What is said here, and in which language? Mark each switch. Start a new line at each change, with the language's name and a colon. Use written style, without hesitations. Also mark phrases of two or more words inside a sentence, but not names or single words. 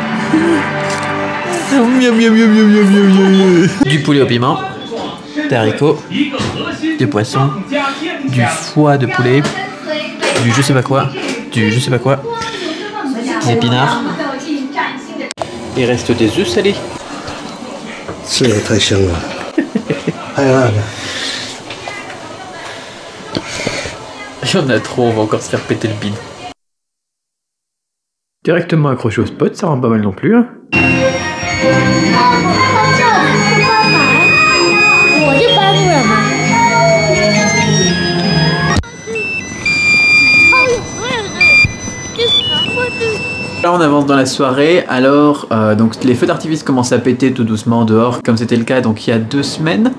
French: Du poulet au piment, des haricots, des poissons, du foie de poulet, du je sais pas quoi, des épinards. Il reste des œufs salés.
Chinese: 这个太香了，太辣了。
French: Il y en a trop, on va encore se faire péter le bide. Directement accroché au spot, ça rend pas mal non plus. Hein. Là on avance dans la soirée, alors donc les feux d'artifice commencent à péter tout doucement dehors, comme c'était le cas donc il y a 2 semaines.